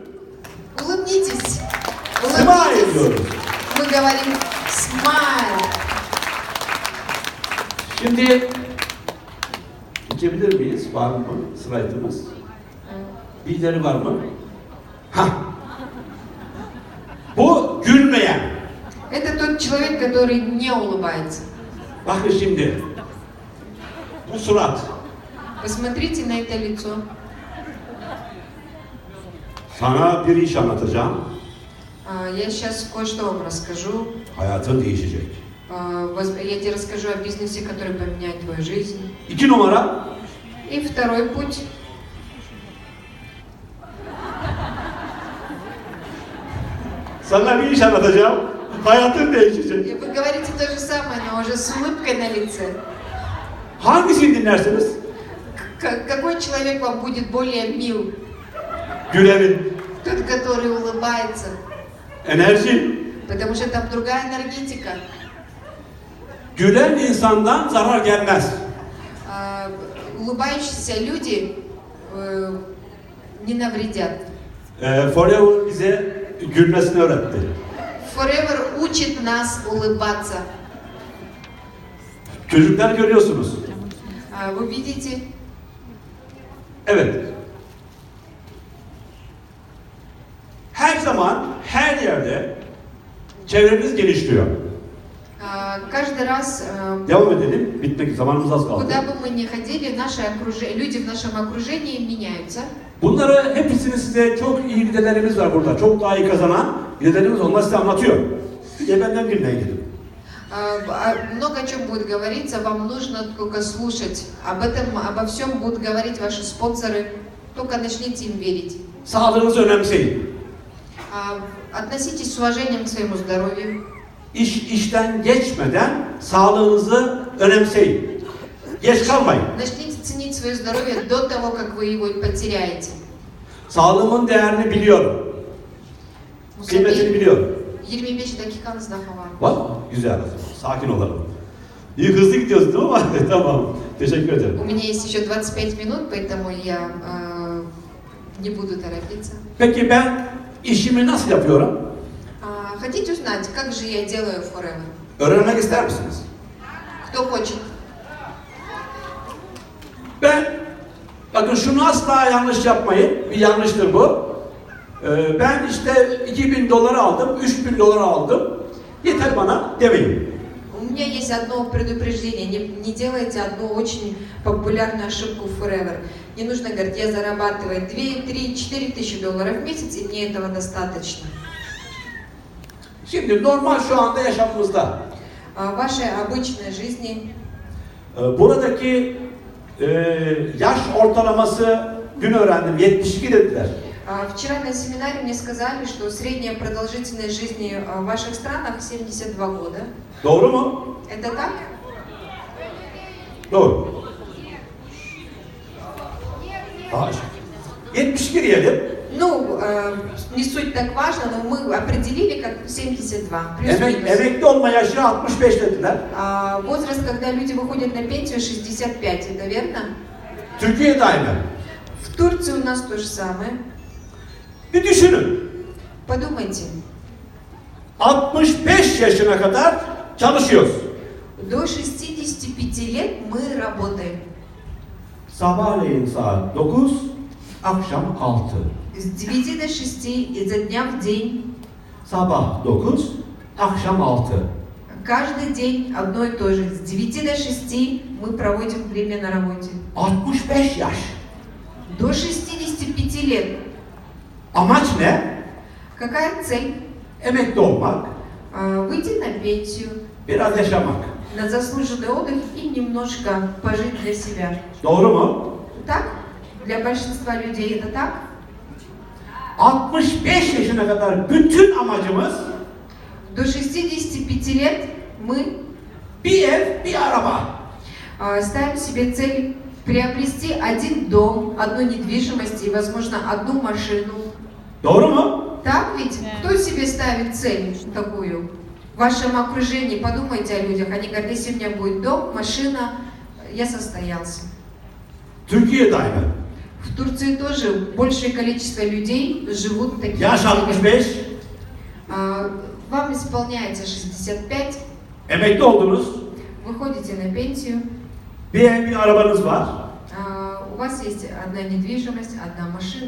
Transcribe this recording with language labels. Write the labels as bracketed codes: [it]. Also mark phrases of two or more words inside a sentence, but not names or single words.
[ru] Улыбнитесь. [tr] Smile Улыбнитесь. diyoruz. [ru] Мы говорим smile. [tr] Şimdi geçebilir miyiz? Var mı slaytımız? Birileri var mı? Hah. Bu gülmeyen. [ru] Это тот человек, который не улыбается. [tr] Bakın şimdi. Bu surat. [ru] Посмотрите на это лицо. [tr] Sana bir iş anlatacağım. [ru] Я сейчас кое-что вам расскажу. [tr] Hayatın değişecek. [ru] Я тебе расскажу о бизнесе, который поменяет твою жизнь. [tr] 2 numara. [ru] И второй путь. [tr] Sana bir iş anlatacağım. Hayatın değişecek. [ru] И вы говорите то же самое, но уже с улыбкой на лице. [tr] Hangisini dinlersiniz? [ru] Какой человек вам будет более мил? [tr] Gülenin. [ru] Тот, который улыбается. [tr] Enerji. [ru] Потому что там другая энергетика. [tr] Gülen insandan zarar gelmez. [ru] Улыбающиеся люди не навредят. [tr] Forever bize gülmesini öğretti. [ru] Forever учит нас улыбаться. [tr] Çocuklar görüyorsunuz. [ru] Вы видите? [tr] Evet. Her zaman, her yerde çevremiz genişliyor. [ru] Каждый раз, [tr] Devam edelim. Bitmek zamanımız az kaldı. [ru] куда бы мы ни ходили, люди в нашем окружении меняются. [tr] Bunları hepsini size çok iyi liderlerimiz var burada. Çok daha iyi kazanan liderlerimiz onlar size anlatıyor. Bir de benden dinleyin dedim. [ru] Много о чем будет говориться, вам нужно только слушать. Обо всем будут говорить ваши спонсоры. Только начните им верить. [tr] Sağlığınızı önemseyin. [ru] Относитесь с уважением к своему здоровью. [tr] İşten geçmeden sağlığınızı önemseyin. Geç kalmayın. [ru] Начните ценить свое здоровье до того, как вы его потеряете. [tr] Sağlığımın değerini biliyorum. Kıymetini biliyorum. 25 dakikanız daha var. Bak, güzel. Sakin olalım. İyi hızlı gidiyoruz değil mi? Tamam. Teşekkür ederim. [ru] У меня есть еще 25 минут, поэтому я не буду торопиться. [tr] Peki ben işimi nasıl yapıyorum? [ru] Хотите узнать, как же я делаю Forever? [tr] Öğrenmek ister misiniz? [ru] Кто хочет? [tr] Bakın şunu asla yanlış yapmayın. Bir yanlıştır bu. Ben işte 2000 dolar aldım, 3000 dolar aldım. Yeter bana demeyin. [ru] У меня есть одно предупреждение. Не делайте одну очень популярную ошибку Forever. Не нужно говорить, я зарабатываю 2, 3, 4 тысячи долларов в месяц, и мне этого достаточно. [tr] Şimdi normal şu anda yaşamımızda [ru] В вашей обычной жизни [tr] buradaki yaş ortalaması dün öğrendim 72 dediler. [ru] Вчера на семинаре мне сказали, что средняя продолжительность жизни в ваших странах 72 года. [tr] Doğru mu? [ru] Это так? [tr] Doğru. 72 diyelim. [ru] Ну, не суть так важно, но мы определили как 72, плюс-минус. [tr] Emekli olma yaşı 65 dediler. [ru] Возраст, когда люди выходят на пенсию, 65, это верно? [tr] Türkiye'de aynı. [ru] В Турции у нас то же самое. [tr] Bir düşünün. [ru] Подумайте, [tr] 65 yaşına kadar çalışıyoruz. [ru] до 65 lет мы работаем. [tr] Sabahleyin saat 9, akşam 6. [ru] С 9 до 6, изо дня в день. [tr] Sabah 9, akşam 6. [ru] Каждый день одно и то же. С 9 до 6 мы проводим время на работе. [tr] 65 yaş. [ru] До 65 lет. [tr] Amaç ne? [ru] Какая цель? [tr] Emekli olmak, [ru] Выйти на пенсию, [tr] biraz yaşamak. [ru] на заслуженный отдых и немножко пожить для себя. [tr] Doğru mu? [ru] Так? Для большинства людей это так? [tr] 65 yaşına kadar bütün amacımız [ru] До 65 лет мы [tr] Bir ev, bir araba. [ru] Ставим себе цель приобрести один дом, одну недвижимость и, возможно, одну машину. [tr] Doğru mu? [ru] Так ведь? Кто себе ставит цель такую? В вашем окружении подумайте о людях. Они говорят, если у меня будет дом, машина, я состоялся. [tr] Türkiye'de aynı. [ru] В Турции тоже большее количество людей живут такими [tr] Yaş [ru] целями. 65, Вам исполняется 65, [tr] emekli oldunuz. [ru] вы ходите на пенсию, [tr] Bir ev, bir arabanız var. [ru] у вас есть одна недвижимость, одна машина.